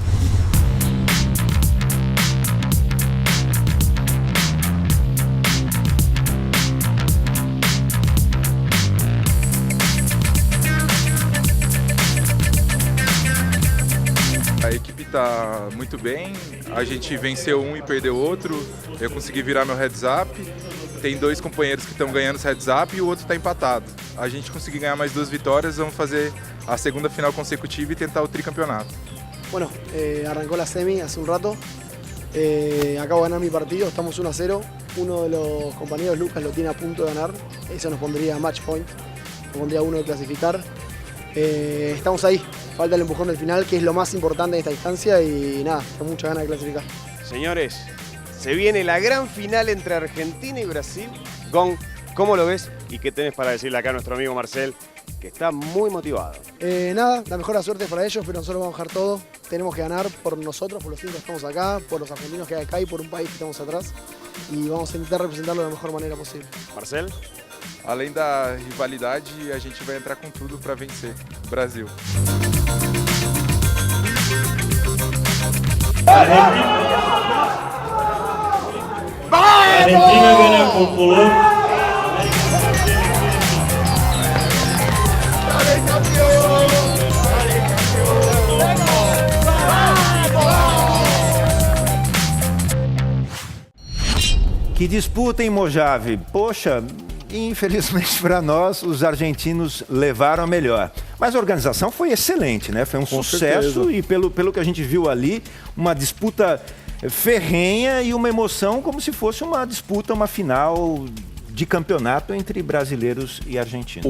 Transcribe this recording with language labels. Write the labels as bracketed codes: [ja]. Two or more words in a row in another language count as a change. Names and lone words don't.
[pt] A equipe está muito bem, a gente venceu um e perdeu outro, eu consegui virar meu [en] heads up. [pt] Tem 2 companheiros que estão ganhando os [en] heads up [pt] e o outro está empatado. A gente conseguir ganhar mais 2 vitórias, vamos fazer a segunda final consecutiva e tentar o tricampeonato. [es] Bueno, arrancó la semi hace un rato. Acabo de ganar mi partido, estamos 1-0. Uno de los compañeros, Lucas, lo tiene a punto de ganar. Eso nos pondría [en] match point, [es] nos pondría uno de clasificar. Estamos ahí, falta el empujón del final, que es lo más importante en esta instancia y nada, con muchas ganas de clasificar. Señores, se viene la gran final entre Argentina y Brasil. Gon, ¿cómo lo ves? ¿Y qué tenés para decirle acá a nuestro amigo Marcel, que está muy motivado? Nada, la mejor suerte para ellos, pero nosotros vamos a dejar todo. Tenemos que ganar por nosotros, por los 5 que estamos acá, por los argentinos que hay acá y por un país que estamos atrás. Y vamos a intentar representarlo de la mejor manera posible. Marcel? [pt] Além da rivalidade, a gente vai entrar com tudo para vencer o Brasil. [es] Argentina gana con pulón. [pt] Que disputa, hein, Mojave? Poxa, infelizmente para nós, os argentinos levaram a melhor. Mas a organização foi excelente, né? Foi um sucesso e pelo que a gente viu ali, uma disputa ferrenha e uma emoção como se fosse uma disputa, uma final de campeonato entre brasileiros e argentinos.